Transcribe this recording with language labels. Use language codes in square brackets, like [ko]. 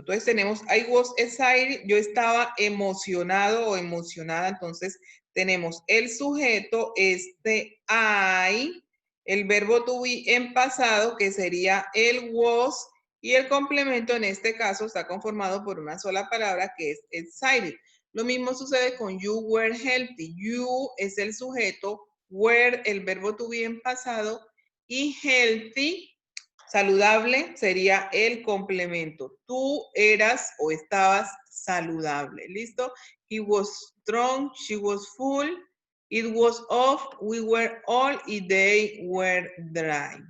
[es] Entonces tenemos [en] I was excited, [es] yo estaba emocionado o emocionada, entonces tenemos el sujeto, I, el verbo to be en pasado, que sería el was, y el complemento en este caso está conformado por una sola palabra que es excited. Lo mismo sucede con [en] you were healthy. [es] You es el sujeto, were el verbo to be en pasado, y healthy, saludable, sería el complemento. Tú eras o estabas saludable. ¿Listo? [en] He was strong, she was full, it was off, we were all, y they were dry.